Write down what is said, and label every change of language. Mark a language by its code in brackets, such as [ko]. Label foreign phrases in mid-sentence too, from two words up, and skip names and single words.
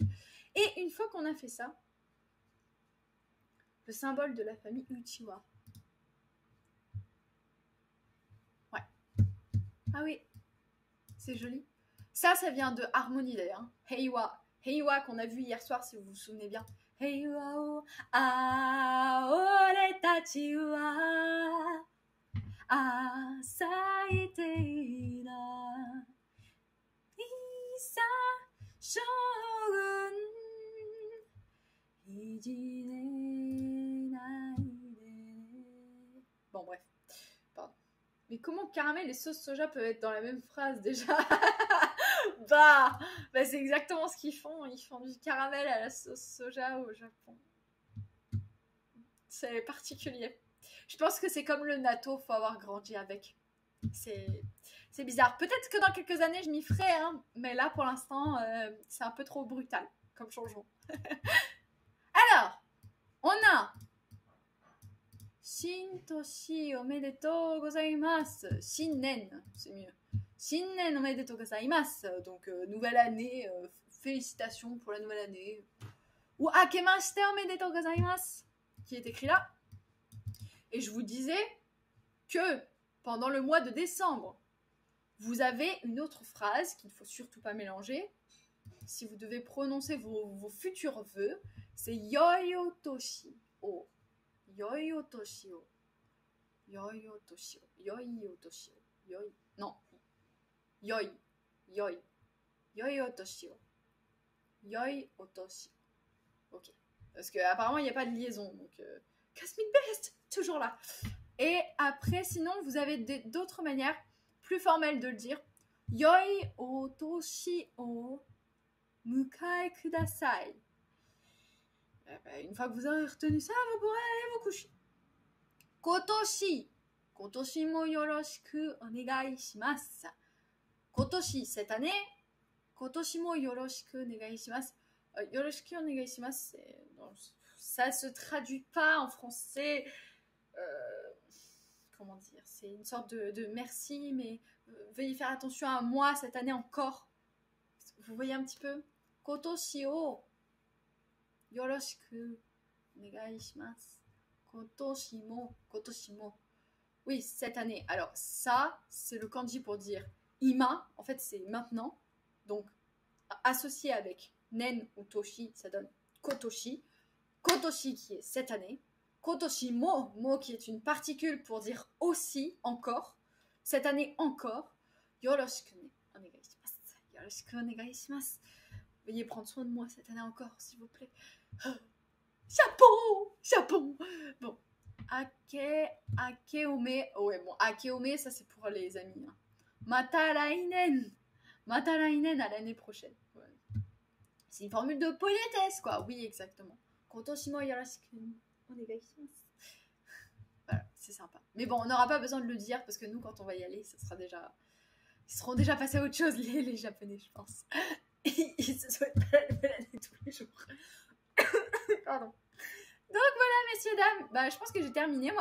[fr] Et une fois qu'on a fait ça, le symbole de la famille Uchiwa. Ouais. Ah oui, c'est joli. Ça vient de Harmonie d'ailleurs. Heiwa. Heiwa qu'on a vu hier soir si vous vous souvenez bien. Heiwa o aore tachi wa asaite ina isa shogun Bon bref, pardon. Mais comment caramel et sauce soja peuvent être dans la même phrase déjà? bah c'est exactement ce qu'ils font. Ils font du caramel à la sauce soja au Japon. C'est particulier. Je pense que c'est comme le natto, faut avoir grandi avec. C'est bizarre. Peut-être que dans quelques années je m'y ferai, hein, mais là pour l'instant c'est un peu trop brutal comme changement. Alors, on a [ja] 新年おめでとうございます. [fr] Shinnen, c'est mieux. [ja] 新年おめでとうございます. [fr] Donc, nouvelle année, félicitations pour la nouvelle année. [ja] Ou 明けましておめでとうございます, [fr] qui est écrit là. Et je vous disais que pendant le mois de décembre, vous avez une autre phrase qu'il ne faut surtout pas mélanger. Si vous devez prononcer vos futurs vœux, c'est [ja] 良いお年を. 良いお年を。良いお年を. 良いお年を。良い. Non. 良い。良い. 良いお年を。良いお年. [fr] Ok. Parce qu'apparemment, il n'y a pas de liaison. Donc, Cosmic Best, toujours là. Et après, sinon, vous avez d'autres manières plus formelles de le dire. [ja] 良いお年を。迎えください. [fr] Une fois que vous aurez retenu ça, vous pourrez aller vous coucher. Kotoshi. [ja] 今年もよろしくお願いします. [fr] Kotoshi, cette année. [ja] 今年もよろしくお願いします. よろしくお願いします, [fr] ça se traduit pas en français. Comment dire? C'est une sorte de merci, mais veuillez faire attention à moi cette année encore. Vous voyez un petit peu? [ja] 今年をよろしくお願いします. 今年も. [fr] Oui, cette année. Alors, ça, c'est le kanji pour dire ima. En fait, c'est maintenant. Donc, associé avec nen ou toshi, ça donne kotoshi. Kotoshi qui est cette année. [ja] 今年も [fr] qui est une particule pour dire aussi, encore. Cette année encore. [ja] よろしくお願いします。よろしくお願いします. [fr] Veuillez prendre soin de moi cette année encore, s'il vous plaît. Japon. Bon. Akeome. Oh ouais, bon, Akeome, ça c'est pour les amis. Hein. [ja] また来年 [fr] à l'année prochaine. Ouais. C'est une formule de politesse, quoi. Oui, exactement. [ja] 今年もよろしく. [fr] Voilà, c'est sympa. Mais bon, on n'aura pas besoin de le dire parce que nous, quand on va y aller, ça sera déjà... Ils seront déjà passés à autre chose, les Japonais, je pense. Ils se souhaitent pas la nouvelle année tous les jours. Pardon. Donc voilà, messieurs, dames. Bah, je pense que j'ai terminé, moi.